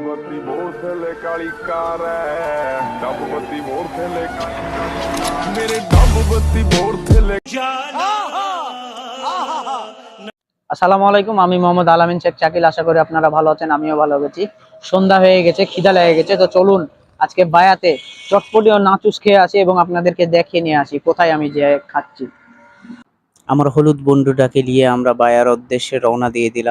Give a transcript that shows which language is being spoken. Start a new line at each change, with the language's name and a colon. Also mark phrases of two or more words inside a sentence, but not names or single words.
Punjabi: ਬੱਤੀ ਮੋਰ ਥੱਲੇ ਕਾਲੀ ਕਾਰ ਐ ਡੱਬ ਬੱਤੀ ਮੋਰ ਥੱਲੇ ਮੇਰੇ ਡੱਬ ਬੱਤੀ ਮੋਰ ਥੱਲੇ।
Arabic: السلام عليكم,
Bangla: আমি মোহাম্মদ আলামিন শেখ চাকিল। আশা করি আপনারা ভালো আছেন, আমিও ভালো আছি। সন্ধ্যা হয়ে গেছে, খিদা লেগে গেছে, তো চলুন আজকে বায়াতে চটপটি ও নাচুস খেয়ে আসি এবং আপনাদেরকে দেখিয়ে নিয়ে আসি কোথায় আমি যে খাচ্ছি। আমার হলুদ বন্ধুটাকে নিয়ে আমরা বায়ার উদ্দেশ্যে রওনা দিয়ে দিলাম।